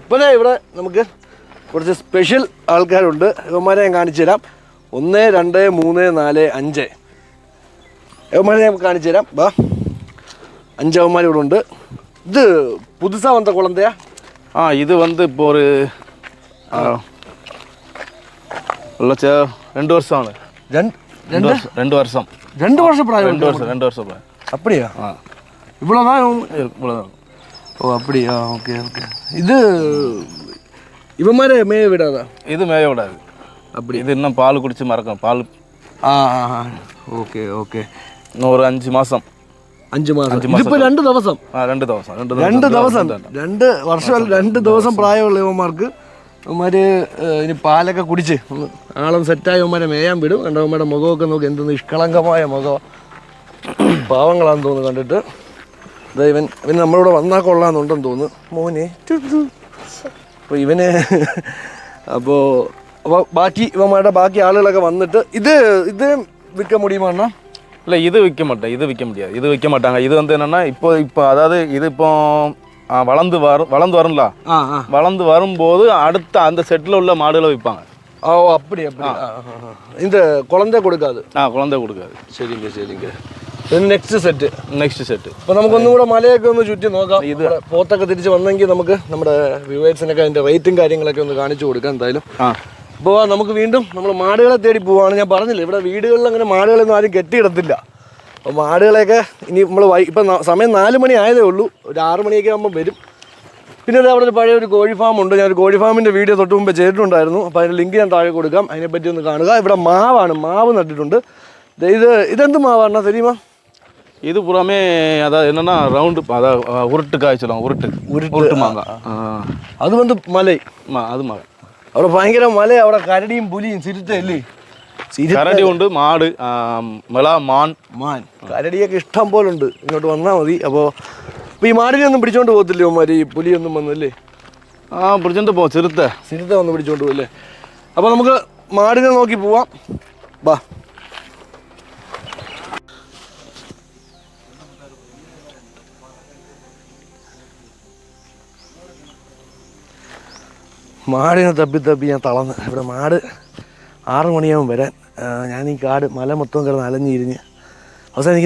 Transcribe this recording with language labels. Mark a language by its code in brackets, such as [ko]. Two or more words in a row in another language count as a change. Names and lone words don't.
[ml] ഇപ്പോഴേ ഇവിടെ നമുക്ക് കുറച്ച് സ്പെഷ്യൽ ആൾക്കാരുണ്ട്. ഇവന്മാരെ ഞാൻ കാണിച്ചു തരാം. 1, 2, 3, 4, 5 ഇവന്മാരെ ഞാൻ കാണിച്ചു തരാം. 5 അവന്മാർ ഇവിടെ ഉണ്ട്. [ta] இது புதுசா வந்த குழந்தையா? [ml] ഇത് വന്ന് ഇപ്പോൾ ഒരു 2 வருஷമാണ്. [ta] 2 வருஷம். 2 வருஷம் പ്രായം? 2 வருஷம் പ്രായം. அப்படியா? இவ்வளோதான். ஓ அப்படியா? ஓகே. இது இவன் மேய விடாதா? இது மேய விடாது. அப்படி இது இன்னும் பால் குடிச்சு மறக்கும். பால் ஓகே. இன்னும் ஒரு 5 മാസം. [ml] 5 മാസം. ഇതിപ്പോൾ 2 ദിവസം. 2 ദിവസം. 2 വർഷം 2 ദിവസം പ്രായമുള്ള ഇവന്മാർക്ക് ഇവന്മാർ ഇനി പാലൊക്കെ കുടിച്ച് ആളും സെറ്റായി ഇവന്മാരെ മേയാൻ വിടും. കണ്ടവന്മാരുടെ മുഖമൊക്കെ നോക്കി എന്തെന്ന് നിഷ്കളങ്കമായ മുഖം. പാവങ്ങളാന്ന് തോന്നുന്നു കണ്ടിട്ട്. ഇവൻ നമ്മളിവിടെ വന്നാൽ കൊള്ളാമെന്നുണ്ടെന്ന് തോന്നുന്നു. മോനെ അപ്പോൾ ഇവന് അപ്പോൾ ഇവന്മാരുടെ ബാക്കി ആളുകളൊക്കെ വന്നിട്ട് ഇത് വിൽക്കാൻ முடியுமா? [ta] இல்லை, இது விற்க மாட்டேன். இது விற்க முடியாது. இது விற்க மாட்டாங்க. இது வந்து என்னென்னா இப்போ அதாவது இது இப்போ வளர்ந்து வரும்ல, வளர்ந்து வரும்போது அடுத்த அந்த செட்டில் உள்ள மாடுகளை விற்பாங்க. ஓ அப்படி. இந்த குழந்தை கொடுக்காது? குழந்தை கொடுக்காது. சரிங்க. [ml] നെക്സ്റ്റ് സെറ്റ്. അപ്പോൾ നമുക്കൊന്നും കൂടെ മലയൊക്കെ ഒന്ന് ചുറ്റി നോക്കാം. ഇത് പോത്തൊക്കെ തിരിച്ച് വന്നെങ്കിൽ നമുക്ക് നമ്മുടെ വ്യൂവേഴ്സിനൊക്കെ അതിൻ്റെ റേറ്റും കാര്യങ്ങളൊക്കെ ഒന്ന് കാണിച്ചു കൊടുക്കാം എന്തായാലും. അപ്പോൾ നമുക്ക് വീണ്ടും നമ്മൾ മാടുകളെ തേടി പോവാണ്. ഞാൻ പറഞ്ഞില്ല, ഇവിടെ വീടുകളിൽ അങ്ങനെ മാടുകളൊന്നും ആരും കെട്ടിയിടത്തില്ല. അപ്പോൾ മാടുകളെയൊക്കെ ഇനി നമ്മൾ ഇപ്പം സമയം 4 മണി ആയതേ ഉള്ളൂ. ഒരു 6 മണിയൊക്കെ ആകുമ്പോൾ വരും. പിന്നെ അവിടെ ഒരു പഴയ ഒരു കോഴി ഫാം ഉണ്ട്. ഞാൻ ഒരു കോഴി ഫാമിൻ്റെ വീഡിയോ തൊട്ട് മുമ്പ് ചെയ്തിട്ടുണ്ടായിരുന്നു. അപ്പോൾ അതിൻ്റെ ലിങ്ക് ഞാൻ താഴെ കൊടുക്കാം. അതിനെപ്പറ്റി ഒന്ന് കാണുക. ഇവിടെ മാവ് നട്ടിട്ടുണ്ട്. ഇതെന്ത് മാവാണ്? തെരീമാ? [ta] இது புறாமே அதாவது என்னன்னா ரவுண்டு அதாவது உருட்டு காய் சொல்லுவாங்க உருட்டு மாங்காய் [ml] അത് വന്ന് മല [ta] அது மலை [ml] അവിടെ ഭയങ്കര മല അവിടെ കരടിയും പുലിയും സിരുത്തല്ലേ കരടി ഉണ്ട് മാട് മാൻ കരടിയൊക്കെ ഇഷ്ടം പോലെ ഉണ്ട് ഇങ്ങോട്ട് വന്നാൽ മതി അപ്പോൾ ഈ മാടിനെ ഒന്നും പിടിച്ചോണ്ട് പോകത്തില്ലേ അവന്മാർ ഈ പുലിയൊന്നും വന്നല്ലേ പിടിച്ചോണ്ട് പോവാം സിരുത്ത വന്ന് പിടിച്ചോണ്ട് പോകല്ലേ അപ്പോൾ നമുക്ക് മാടിനെ നോക്കി പോവാം ബാ മാടിനെ തപ്പി ഞാൻ തളർന്ന് ഇവിടെ മാട് 6 മണിയാകും വരാൻ ഞാൻ ഈ കാട് മല മൊത്തം കിടന്ന് അലഞ്ഞിരിഞ്ഞ് അവസാനം എനിക്ക്